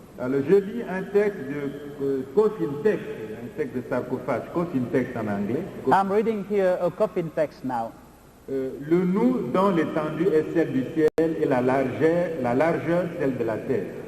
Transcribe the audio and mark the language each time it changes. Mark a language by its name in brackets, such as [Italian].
[French] Alors je lis un texte de coffin text, un texte de sarcophage, coffin text en anglais. [English] I'm reading here a coffin text now. [French] Le nous dont l'étendue est celle du ciel et la largeur celle de la terre.